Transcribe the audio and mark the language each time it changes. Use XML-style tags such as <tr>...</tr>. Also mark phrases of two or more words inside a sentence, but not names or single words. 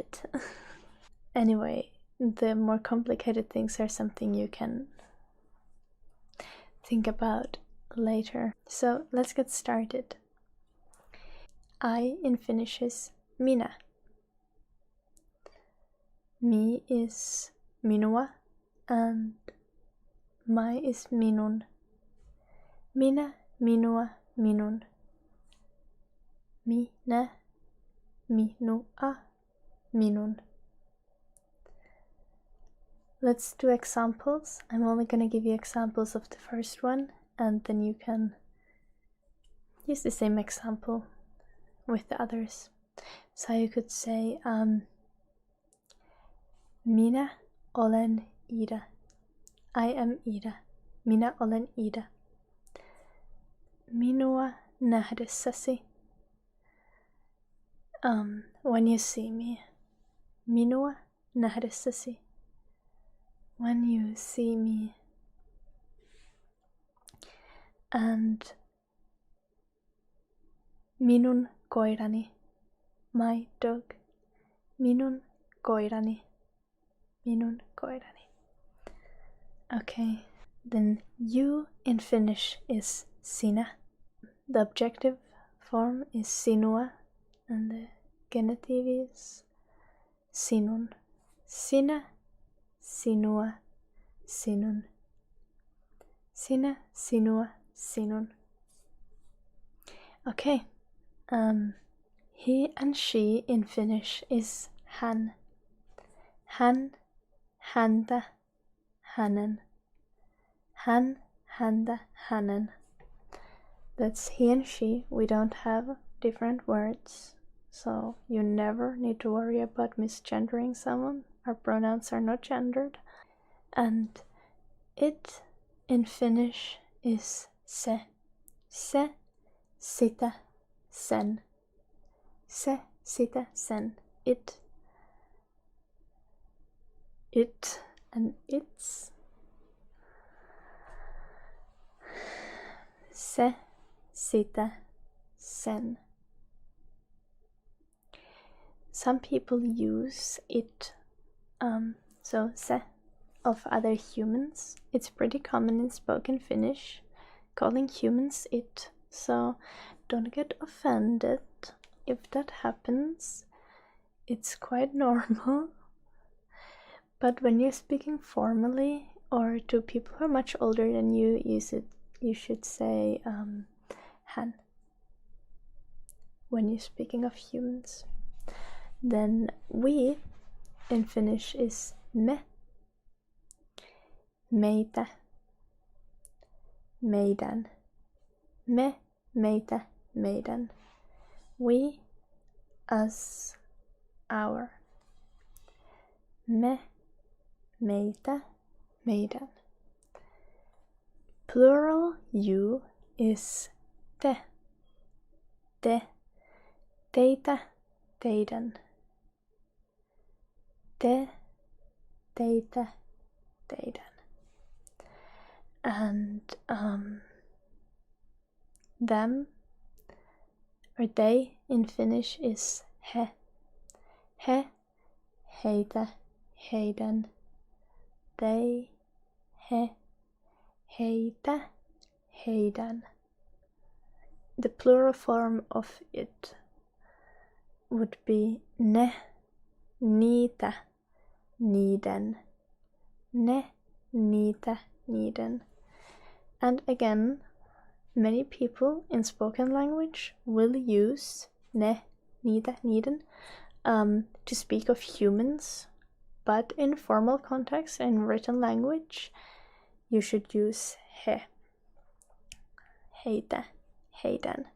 <en>Anyway, the more complicated things are something you can think about later. So let's get started. I in Finnish is minä. Me is minua, and my is minun.</en> <fi>Minä, minua, minun. Minä, minua, minun.</fi> <en>Let's do examples. I'm only going to give you examples of the first one, and then you can use the same example with the others. So you could say,</en> <fi>minä olen Ida.</fi> <en>I am Ida.</en> <fi>Minä olen Ida. Minua nähdessäsi.</fi> <en>When you see me.</en> <fi>Minua nähdessäsi.</fi> <en>When you see me.</en> <fi>And minun koirani.</fi> <en>My dog.</en> <fi>Minun koirani. Minun koirani.</fi> <en>Okay, then you in Finnish is sinä. The objective form is sinua, and the genitive is sinun.</en> <fi>Sinä, sinua, sinun. Sinä, sinua, sinun.</fi> <en>Okay, he and she in Finnish is hän.</en> <fi>Hän, häntä, hänen. Hän, häntä, hänen.</fi> <en>That's he and she. We don't have different words, so you never need to worry about misgendering someone. Our pronouns are not gendered. And it in Finnish is se.</en> <fi>Se, sitä, sen. Se, sitä, sen.</fi> <en>It, and its.</en> <fi>Se, sitä, sen.</fi> <en>Some people use it, so se, of other humans. It's pretty common in spoken Finnish, calling humans it, so don't get offended if that happens. It's quite normal. But when you're speaking formally or to people who are much older than you, you should say hän when you're speaking of humans. Then we in Finnish is me.</en> <fi>Meitä, meidän. Me, meitä, meidän.</fi> <en>We, us, our.</en> <fi>Me, meitä, meidän.</fi> <en>Plural you is</en> <fi>te, te, teitä, teidän. Te, teitä, teidän.</fi> <en>And them or they in Finnish is he.</en> <fi>He, heitä, heidän. They, he, heitä, heidän.</fi> <en>The plural form of it would be</en> <fi>ne, niitä, niiden. Ne, niitä, niiden.</fi> <en>And again, many people in spoken language will use</en> <fi>ne, niitä, niiden</fi> <en>to speak of humans, but in formal context and written language, you should use he,</en> <fi>heitä, heidän.</fi>